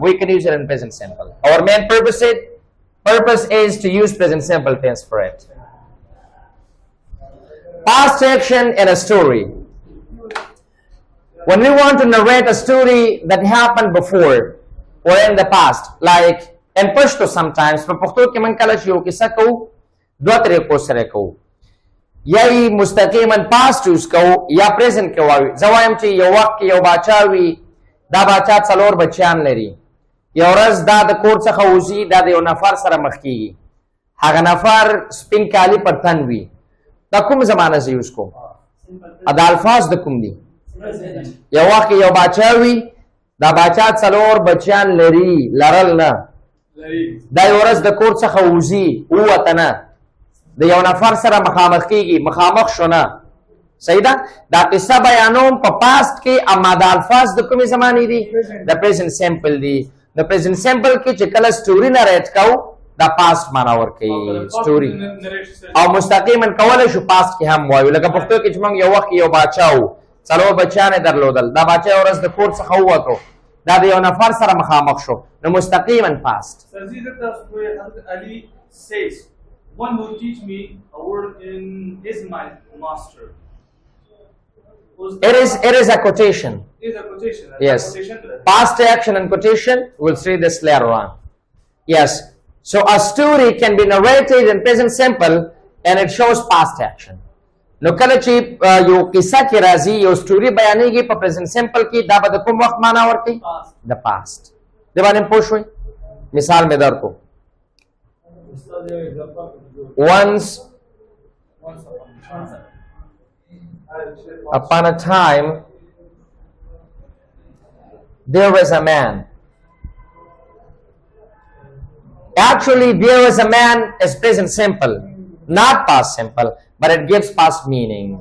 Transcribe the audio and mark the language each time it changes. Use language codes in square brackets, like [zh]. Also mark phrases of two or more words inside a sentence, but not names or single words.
[en] We can use it in present simple. Our main purpose is to use present simple tense for it. Past action in a story. When we want to narrate a story that happened before or in the past, like in Pashto sometimes, [ps] په پښتو کې من کله چې یو کیسه کوو دوه طریقو سره کوو. یا یې مستقیما [en] past use [ps] کوو یا present کې وایو. زه وایم چې یو وخت کې یو باچا وي، دا باچا څلور بچیان لري. یو ورځ دا د کور څخه وځي، دا د یو نفر سره مخ کېږي. هغه نفر سپین کالي پر تن وي. دا کوم زمانه زه یوز کوم؟ دا الفاظ د کوم دي؟ یو وخت یو باچا وي، دا باچا څلور بچیان لري، لرل نه. دا یو ورځ د کور څخه وځي، ووته نه. د یو نفر سره مخامخ کېږي، مخامخ شو نه. صحیح ده؟ دا قصه بیانوم په پاست کې، اما دا الفاظ د کومې زمانې دي؟ د [en] present simple [ps] دي. د [en] present simple [ps] کې چې کله [en] story narrate [ps] کوو، دا پاست معنا ورکوي سټوري. او مستقیما کولی شو پاست کې هم وایو. لکه پښتو کې چې موږ یو وخت یو باچا وو، څلور بچیان یې درلودل. دا باچا یو ورځ د کور څخه ووتو، دا د یو نفر سره مخامخ شو، نو مستقیما پاست. [en] Ali says, one will teach me a word in his master. It is a quotation. It is a quotation. Yes. Quotation to that. Past action and quotation, we'll see this later on. Yes. So a story can be narrated in present simple and it shows past action. [ps] نو کله چې یو قصه کې راځي، یو سټوري بیانېږي په [en] present simple [ps] کې، دا به د کوم وخت معنا ورکوي؟ د past. دې باندې پوه شوئ؟ مثال مې درکو. [en] Once upon a time, there was a man. Actually, there was a man is present simple, not past simple, but it gives past meaning.